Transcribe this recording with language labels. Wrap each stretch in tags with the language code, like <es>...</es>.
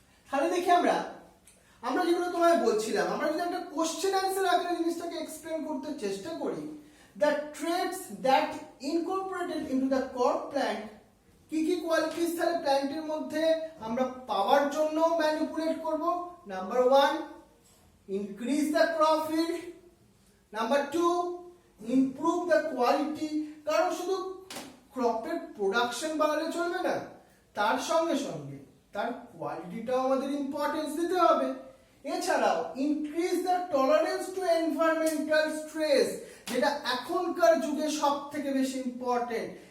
<bn>তাহলে দেখি আমরা যেগুলো তোমায় বলছিলাম, আমরা যদি একটা কোশ্চেন অ্যান্সার আকারে জিনিসটাকে এক্সপ্লেন করতে চেষ্টা করি,</bn> <en>the traits that incorporated into the crop plant,</en> <bn>কি কি কোয়ালিটিস তাহলে প্ল্যান্টের মধ্যে আমরা পাওয়ার জন্য ম্যানিপুলেট করব।</bn> <en>Number 1, increase the crop yield. Number 2, improve the quality.</en> <bn>কারণ শুধু ক্রপের প্রোডাকশন বাড়ালে চলবে না, তার সঙ্গে সঙ্গে তার কোয়ালিটিটাও আমাদের ইম্পর্টেন্স দিতে হবে। এছাড়াও</bn> <en>increase the tolerance to environmental stress,</en> <bn>যেটা এখনকার যুগে সব থেকে বেশি ইম্পর্টেন্ট।</bn>